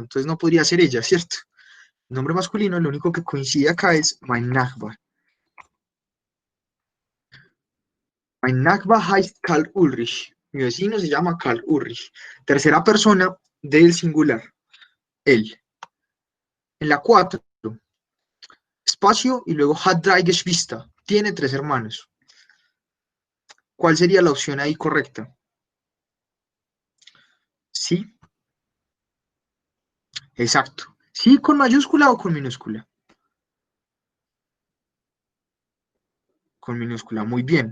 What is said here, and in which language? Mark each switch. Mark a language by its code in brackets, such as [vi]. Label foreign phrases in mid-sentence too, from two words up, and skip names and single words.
[es] Entonces no podría ser ella, ¿cierto? El nombre masculino, lo único que coincide acá es [de] mein Nachbar. Mein Nachbar heißt Karl Ulrich. [es] Mi vecino se llama Karl Ulrich. Tercera persona del singular, él. En la 4, espacio y luego [de] hat drei Geschwister. [es] Tiene 3 hermanos. ¿Cuál sería la opción ahí correcta? Sí, exacto. ¿Sí con mayúscula o con minúscula? Con minúscula. Muy bien.